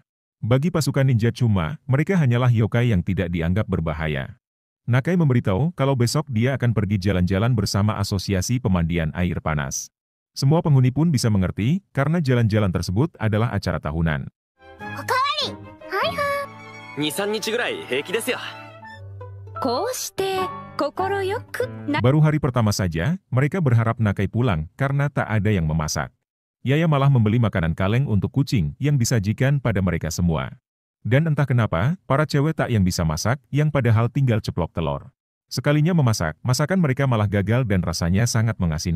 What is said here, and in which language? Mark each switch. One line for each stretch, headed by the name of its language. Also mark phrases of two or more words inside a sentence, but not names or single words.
Indonesian: Bagi pasukan ninja Cuma, mereka hanyalah yokai yang tidak dianggap berbahaya. Nakai memberitahu kalau besok dia akan pergi jalan-jalan bersama Asosiasi Pemandian Air Panas. Semua penghuni pun bisa mengerti karena jalan-jalan tersebut adalah acara tahunan.
Japanese: 2、3 日ぐらい平気ですよ。こうして心よくな
Indonesian: Baru hari pertama saja, mereka berharap Nakai pulang karena tak ada yang memasak. Yaya malah membeli makanan kaleng untuk kucing yang disajikan pada mereka semua. Dan entah kenapa, para cewek tak yang bisa masak yang padahal tinggal ceplok telur. Sekalinya memasak, masakan mereka malah gagal dan rasanya sangat mengasinkan.